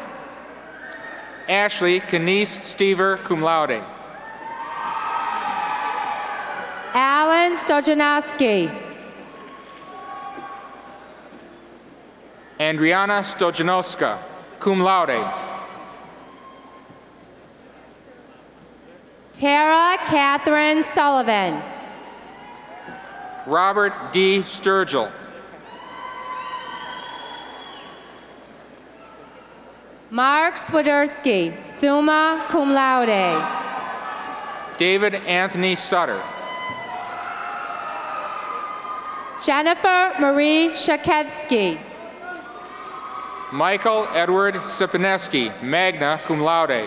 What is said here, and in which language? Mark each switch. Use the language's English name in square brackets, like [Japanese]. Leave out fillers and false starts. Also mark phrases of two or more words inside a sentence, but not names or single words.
[English] Ashley Kenise Stever, [Latin] cum laude. [English] Alan Stojanowski. Andriana Stojanowska, [Latin] cum laude. [English] Tara Catherine Sullivan. Robert D. Sturgill. Mark Swiderski, [Latin] summa cum laude. [English] David Anthony Sutter. Jennifer Marie Shakevsky. Michael Edward Sipineski, [Latin] magna cum laude.